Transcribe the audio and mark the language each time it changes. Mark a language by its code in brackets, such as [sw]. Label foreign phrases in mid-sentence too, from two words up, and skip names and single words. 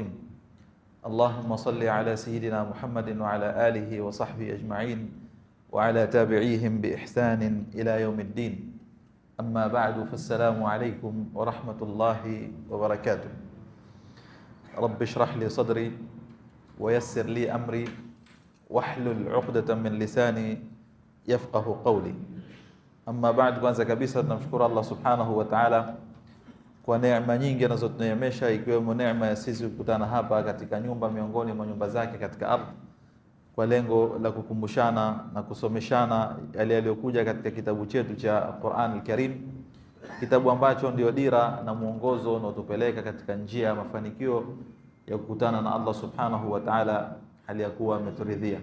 [ar] اللهم صل على سيدنا محمد وعلى آله وصحبه أجمعين وعلى تابعيهم بإحسان إلى يوم الدين. أما بعد فالسلام عليكم ورحمة الله وبركاته. رب اشرح لي صدري ويسر لي أمري واحلل عقدة من لساني يفقه قولي. أما بعد, [sw] kwanza kabisa tunamshukuru Allah [ar] سبحانه وتعالى [sw] kwa neema nyingi anazotuneemesha, ikiwemo neema ya sisi kukutana hapa katika nyumba miongoni mwa nyumba zake katika ardhi kwa lengo la kukumbushana na kusomeshana yale yaliyokuja katika kitabu chetu cha Qur'an al-Karim, kitabu ambacho ndio dira na mwongozo unaotupeleka katika njia ya mafanikio ya kukutana na Allah [ar] سبحانه وتعالى [sw] hali ya kuwa ameturidhia.